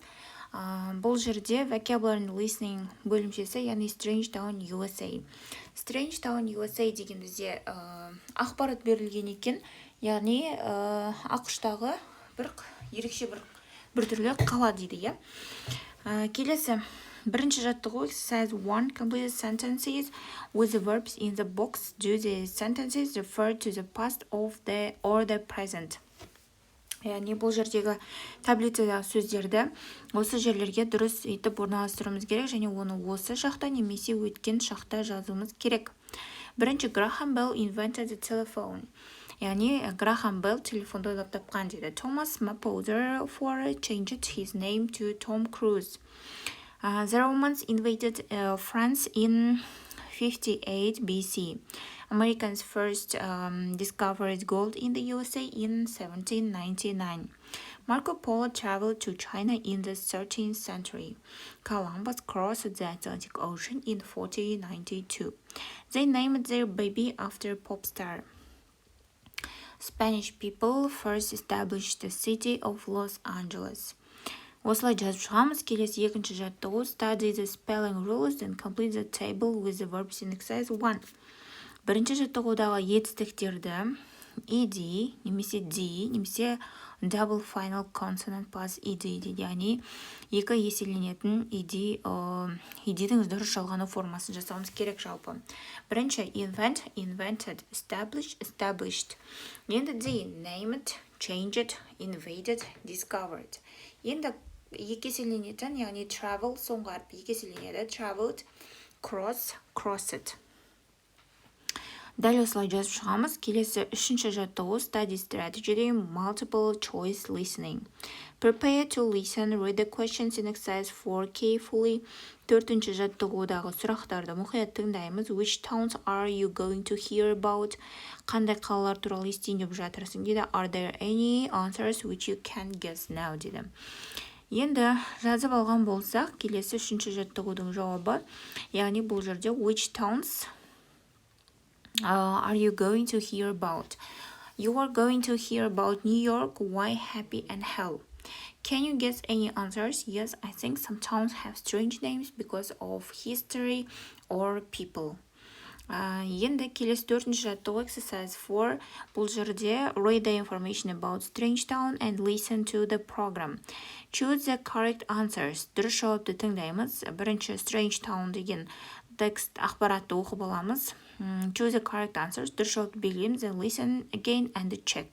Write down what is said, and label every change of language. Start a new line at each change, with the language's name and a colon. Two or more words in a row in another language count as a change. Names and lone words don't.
Kazakh: Бұл жерде
English: vocabulary listening
Kazakh: бөлімшесі, яғни Strange Town USA. Strange Town USA деген бізде ақпарат берілген екен. Яғни ақштағы ерекше бір түрлі қала дейді, келесі бірінші жаттығу
English: exercise 1 complete sentences with the verbs in the box. Do the sentences refer to the past of the or the present?
Kazakh: Яғни бұл жердегі таблицадағы сөздерді осы жерлерге дұрыс етіп орналастыруымыз керек, және оны осы шақта немесе өткен шақта жазуымыз керек. Бірінші,
English: Graham Bell invented the telephone.
Kazakh: Яғни Graham Bell телефонды ойлап тапқан дейді.
English: Thomas Mapother changed his name to Tom Cruise. The Romans invaded France in 58 BC. Americans first discovered gold in the USA in 1799. Marco Polo traveled to China in the 13th century. Columbus crossed the Atlantic Ocean in 1492. They named their baby after pop star. Spanish people first established the city of Los Angeles.
Kazakh: Осылай жазып шығамыз. Келесі екінші жаттығу
English: study the spelling rules and complete the table with the verbs in exercise 1.
Kazakh: Бірінші жаттығудағы етістіктерді ed немесе d немесе
English: double final consonant plus ed
Kazakh: дейді. Яғни екі еселенетін edдің дұрыс жалғану формасын жасауымыз керек жалпы.
English: Бірінші invent, invented, establish, established. Енді d named, changed, invaded, discovered.
Kazakh: Енді екі еселенетін, яғни travel соңғы әріп екі еселенеді.
English: Traveled, cross, crossed.
Kazakh: Дәл осылай жазып шығамыз. Келесі үшінші жаттығу
English: study strategy multiple choice listening. Prepare to listen, read the questions in exercise 4 carefully.
Kazakh: Төртінші жаттығудағы сұрақтарды мұқият тыңдаймыз.
English: Which towns are you going to hear about?
Kazakh: Қандай қалалар туралы естиін деп жатырсың дейді.
English: Are there any answers which you can guess now дейді.
Kazakh: Енді жазып алған болсақ, келесі үшінші жаттығудың жауабы, яғни бұл жерде
English: which towns are you going to hear about? You are going to hear about New York, why, happy, and hell. Can you guess any answers? Yes, I think some towns have strange names because of history or people.
Kazakh: Енді келесі төртінші жаттығу exercise 4. Бұл жерде
English: read the information about strange town and listen to the program. Choose the correct answers.
Kazakh: Дұрыс жауапты тыңдаймыз. Бірінші
English: strange town
Kazakh: деген текст ақпаратты оқып аламыз.
English: Choose the correct answers.
Kazakh: Дұрыс жауапты белгілейміз.
English: Listen again and check.